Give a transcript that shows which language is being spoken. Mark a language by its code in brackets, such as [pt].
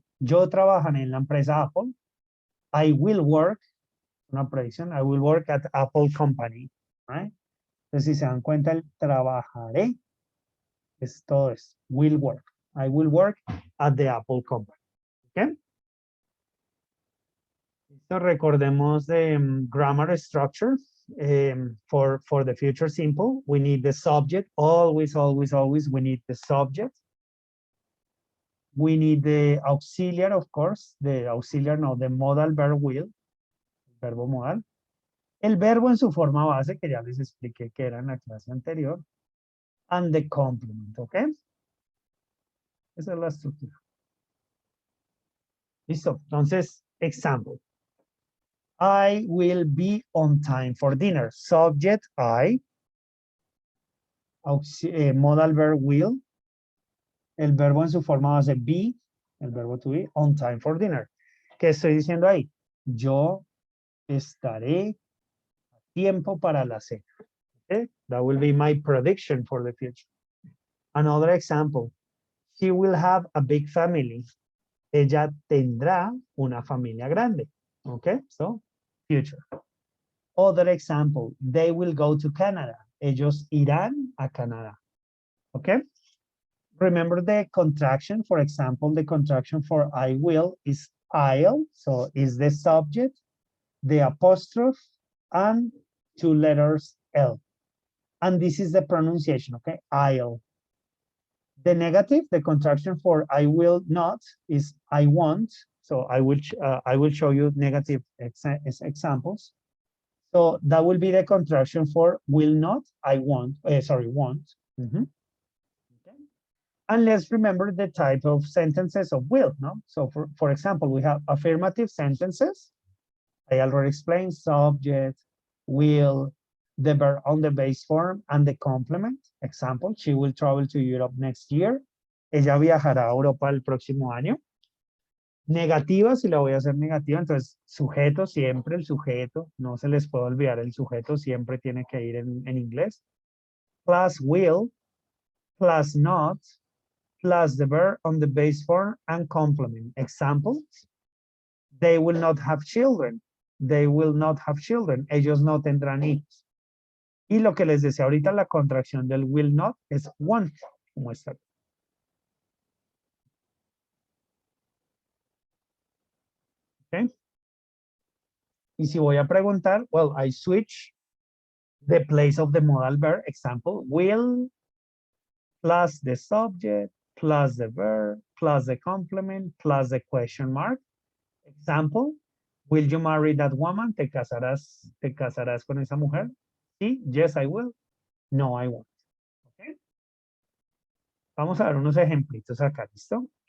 [es] Yo trabajaré en la empresa Apple. [en] I will work, [es] una predicción, [en] I will work at Apple Company. Right? [es] Entonces, si se dan cuenta, el trabajaré es todo esto. [en] Will work. I will work at the Apple Company. ¿Ok? [es] Listo, recordemos [en] the grammar structure. For the future simple, we need the subject. Always, always, always, we need the subject. We need the auxiliary, of course. The auxiliary, no, the modal verb will. [es] Verbo modal. El verbo en su forma base, que ya les expliqué que era en la clase anterior. [en] And the complement, [es] ¿ok? Esa es la estructura. Listo. Entonces, example. [en] I will be on time for dinner. Subject, I. Modal verb will. [es] El verbo en su forma base be. El verbo to be. [en] On time for dinner. [es] ¿Qué estoy diciendo ahí? Yo estaré a tiempo para la cena. [en] Okay? That will be my prediction for the future. Another example. She will have a big family. Ella tendrá una familia grande. Okay? So, future. Other example. They will go to Canada. [es] Ellos irán a Canadá. [en] Okay? Remember the contraction. For example, the contraction for I will is I'll. So, is the subject, the apostrophe, and two letters L. And this is the pronunciation, okay? I'll. The negative, the contraction for I will not is I won't. So I will show you negative examples. So that will be the contraction for will not, I won't, sorry, won't. Okay. And let's remember the type of sentences of will, no? So for example, we have affirmative sentences. I already explained subject, will, the verb on the base form, and the complement. Example, she will travel to Europe next year. [es] Ella viajará a Europa el próximo año. Negativa, si la voy a hacer negativa, entonces sujeto siempre, el sujeto, no se les puede olvidar, el sujeto siempre tiene que ir en inglés. [en] Plus will, plus not, plus the verb on the base form and complement. Example, they will not have children. They will not have children. [es] Ellos no tendrán hijos. Y lo que les decía ahorita, la contracción del will not es won't, como está. [en] Okay. [es] Y si voy a preguntar, [en] well, I switch the place of the modal verb. Example, will plus the subject, plus the verb, plus the complement, plus the question mark. Example, will you marry that woman? [es] ¿Te casarás con esa mujer? Sí, [en] yes, I will. No, I won't. [es] Okay. Vamos a ver unos ejemplitos acá, ¿listo?